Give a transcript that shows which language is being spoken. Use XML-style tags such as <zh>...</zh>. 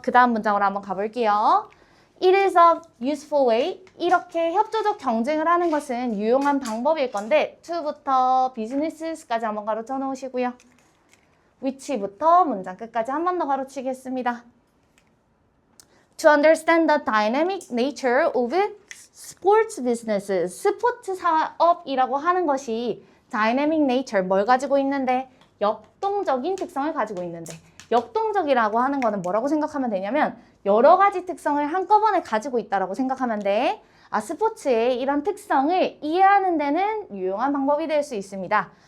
<ko>그 다음 문장으로 한번 가볼게요.</ko> <en>It is a useful way.</en> <ko>이렇게 협조적 경쟁을 하는 것은 유용한 방법일 건데 to부터 business까지 한번 가로쳐 놓으시고요. which부터 문장 끝까지 한 번 더 가로치겠습니다.</ko> <en>To understand the dynamic nature of sports businesses.</en> <ko>스포츠 사업이라고 하는 것이</ko> <en>dynamic nature,</en> <ko>뭘 가지고 있는데? 역동적인 특성을 가지고 있는데 역동적이라고 하는 거는 뭐라고 생각하면 되냐면 여러 가지 특성을 한꺼번에 가지고 있다라고 생각하면 돼. 아, 스포츠의 이런 특성을 이해하는 데는 유용한 방법이 될 수 있습니다.</ko>